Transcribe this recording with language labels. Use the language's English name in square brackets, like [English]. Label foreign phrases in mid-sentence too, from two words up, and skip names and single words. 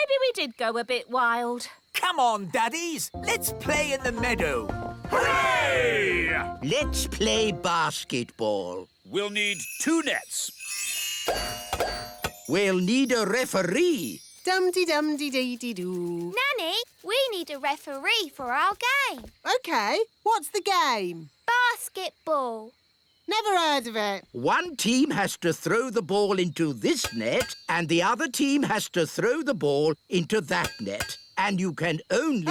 [English] did go a bit wild. Come on, daddies. Let's play in the meadow. Hooray! Let's play basketball. We'll need 2 nets. We'll need a referee. Dum-de-dum-de-dee-dee-doo. Nanny, we need a referee for our game. OK, what's the game? Basketball. Never heard of it. One team has to throw the ball into this net, and the other team has to throw the ball into that net. And you can only...